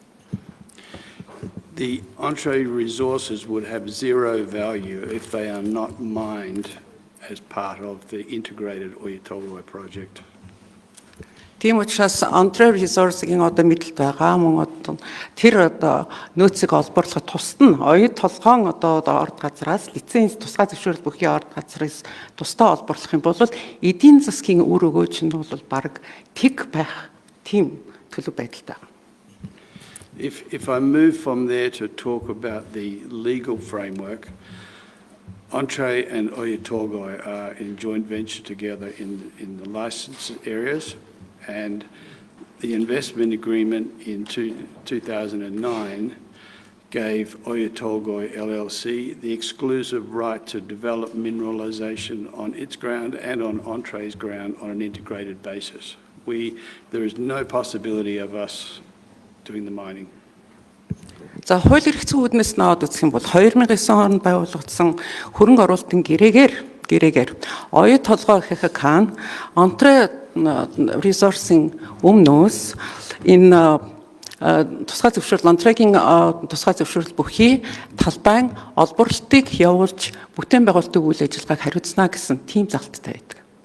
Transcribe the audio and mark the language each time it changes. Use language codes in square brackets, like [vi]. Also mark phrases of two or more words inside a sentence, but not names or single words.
[en] The Entree resources would have zero value if they are not mined as part of the integrated Oyu Tolgoi project. [mn] Тийм учраас Entree Resources-ийн одоо мэдлэлт байгаа мөн одоо тэр одоо нөөцийг олборлоход тусад нь оюу толгойн одоо орд газраас лиценз тусгай зөвшөөрөл бүхий орд газраас тусдаа олборлох юм бол эдийн засгийн үр өгөөч нь бол баг тэг байх тийм төлөв байдалтай байна. [en] If I move from there to talk about the legal framework, Entree and Oyu Tolgoi are in joint venture together in the license areas, and the investment agreement in 2009 gave Oyu Tolgoi LLC the exclusive right to develop mineralisation on its ground and on Entree's ground on an integrated basis. There is no possibility of us doing the mining. [mn] За хууль эрх зүйн үүднээс наваад үзэх юм бол 2009 онд байгуулагдсан хөрөнгө оруулалтын гэрээгээр Оюу толгой ХХК Entrée Resource-ийн өмнөөс энэ тусгай зөвшөөрөл Entrée-гийн тусгай зөвшөөрөл бүхий талбайн олборлолтыг явуулж бүтээн байгуулалтын үйл ажиллагааг хариуцна гэсэн тийм залттай байдаг.